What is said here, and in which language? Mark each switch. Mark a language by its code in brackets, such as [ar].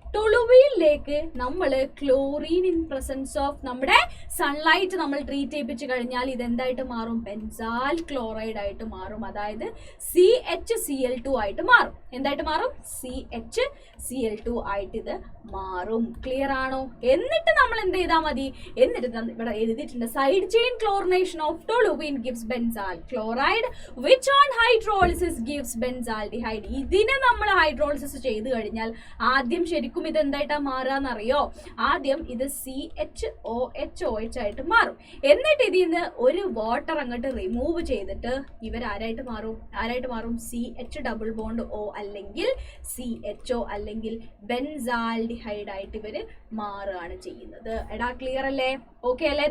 [ml] ടൊളുവീനിലേക്ക് നമ്മൾ [en] chlorine in presence of [ml] നമ്മുടെ sunlight നമ്മൾ ട്രീറ്റ് ചെയ്യിപ്പിച്ചു കഴിഞ്ഞാൽ ഇതെന്തായിട്ട് മാറും? ബെൻസാൽ ക്ലോറൈഡ് ആയിട്ട് മാറും. അതായത് CHCl2 ആയിട്ട് മാറും. എന്തായിട്ട് മാറും? CHCl2 ആയിട്ട് ഇത് മാറും. ക്ലിയർ ആണോ? എന്നിട്ട് നമ്മൾ എന്ത് ചെയ്താൽ മതി? എന്നിട്ട് ഇവിടെ എഴുതിയിട്ടുണ്ട് [en] Side chain chlorination of toluene gives benzal chloride, which on hydrolysis gives benzaldehyde. [ml] ഇതിനെ നമ്മൾ ഹൈഡ്രോളിസിസ് ചെയ്ത് കഴിഞ്ഞാൽ ആദ്യം ശരിക്കും ഇത് എന്തായിട്ടാ മാറാന്നറിയോ? ആദ്യം ഇത് CHOOH ആയിട്ട് മാറും. എന്നിട്ട് ഇതിൽ നിന്ന് ഒരു വാട്ടർ അങ്ങോട്ട് റിമൂവ് ചെയ്തിട്ട് ഇവരാരായിട്ട് മാറും? CH ഡബിൾ ബോണ്ട് O അല്ലെങ്കിൽ CHO അല്ലെങ്കിൽ ബെൻസാൽഡിഹൈഡ് ആയിട്ട് ഇവര് മാറുകയാണ് ചെയ്യുന്നത്. എടാ ക്ലിയർ അല്ലേ? ഓക്കെ അല്ലേ?